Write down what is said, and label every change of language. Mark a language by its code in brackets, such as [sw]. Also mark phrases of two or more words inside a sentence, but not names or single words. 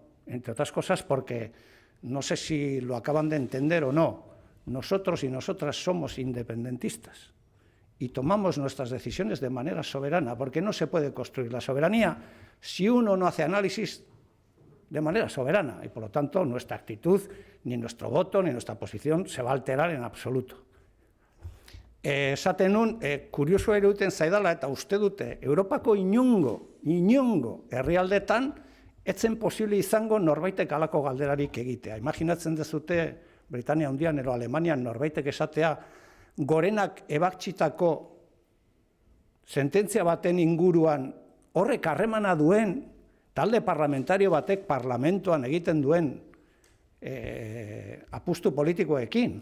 [es] Entre otras cosas porque, no sé si lo acaban de entender o no, nosotros y nosotras somos independentistas y tomamos nuestras decisiones de manera soberana, porque no se puede construir la soberanía si uno no hace análisis de manera soberana, y por lo tanto nuestra actitud, ni nuestro voto, ni nuestra posición se va a alterar en absoluto. [eu] Esaten nun, kuriosoa eruditen zaidala eta uste dute, Europako inongo herrialdetan, etzen posible izango norbaitek halako galderarik egitea. Imaginatzen dezute, Britania Handian edo Alemanian norbaitek esatea, gorenak ebaktxitako sententzia baten inguruan horrek harremana duen talde parlamentario batek parlamentoan egiten duen apustu politikoekin.